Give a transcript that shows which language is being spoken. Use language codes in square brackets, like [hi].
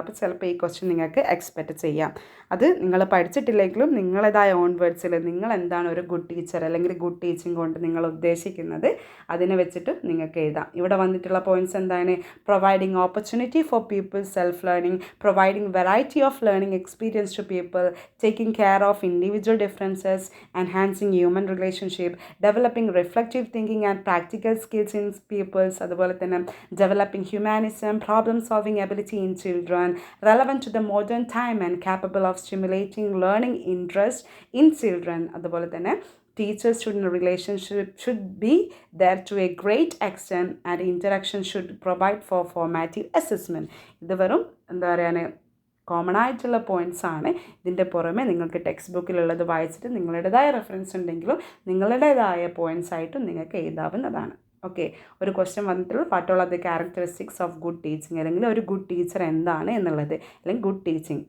[ml] അപ്പോൾ ചിലപ്പോൾ ഈ ക്വസ്റ്റ്യൻ നിങ്ങൾക്ക് എക്സ്പെക്റ്റ് ചെയ്യാം. അത് നിങ്ങൾ പഠിച്ചിട്ടില്ലെങ്കിലും നിങ്ങളേതായ ഓൺ വേർഡ്സിൽ നിങ്ങൾ എന്താണ് ഒരു ഗുഡ് ടീച്ചർ അല്ലെങ്കിൽ ഗുഡ് ടീച്ചിങ് കൊണ്ട് നിങ്ങൾ ഉദ്ദേശിക്കുന്നത് അതിനെ വെച്ചിട്ട് നിങ്ങൾക്ക് എഴുതാം. ഇവിടെ വന്നിട്ടുള്ള പോയിൻറ്റ്സ് എന്താണ്, [en] providing opportunity for people self learning, providing variety of learning experience to people, taking care of individual differences, enhancing human relationship, developing reflective thinking and practical skills in pupils, [ml] അതുപോലെ തന്നെ [en] developing humanism, problem solving ability in children, relevant to the modern time and capable of stimulating learning interest in children, അതുപോലെ തന്നെ teacher-student relationship should be there to a great extent and interaction should provide for formative assessment. [ml] ഇത് വെറും എന്താ പറയുക common ആയിട്ടുള്ള points ആണ്. ഇതിൻ്റെ പുറമെ നിങ്ങൾക്ക് ടെക്സ്റ്റ് ബുക്കിലുള്ളത് വായിച്ചിട്ട് നിങ്ങളുടേതായ റെഫറൻസ് ഉണ്ടെങ്കിലും നിങ്ങളുടേതായ പോയിൻറ്റ്സ് ആയിട്ടും നിങ്ങൾക്ക് എഴുതാവുന്നതാണ്. ഓക്കെ, ഒരു ക്വസ്റ്റ്യൻ വന്നിട്ടുള്ള [en] what all are the characteristics of good teaching, [ml] അല്ലെങ്കിൽ ഒരു ഗുഡ് ടീച്ചർ എന്താണ് എന്നുള്ളത്, അല്ലെങ്കിൽ ഗുഡ് ടീച്ചിങ്.